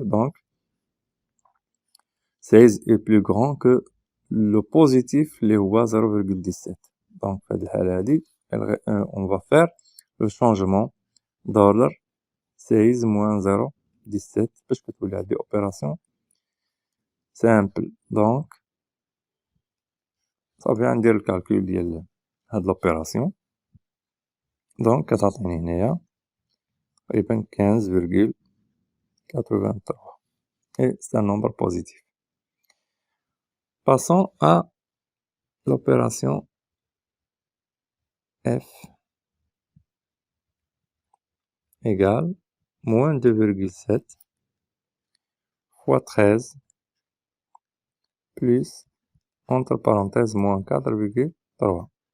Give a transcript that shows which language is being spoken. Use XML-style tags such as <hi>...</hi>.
<fr>Donc 16 est plus grand que le positif اللي هو 0,17. Donc في هذه الحالة هذه on va faire le changement d'ordre 16 moins 0,17 باش كتولي هذه opération simple.</fr> <ar>Donc صافي غندير الكالكول ديال هاد l'opération.</ar> <fr>Donc كتعطيني هنايا تقريبا 15,83 et c'est un nombre positif. Passons à l'opération F égale moins 2,7 fois 13 plus, entre parenthèses, moins 4,3.</fr>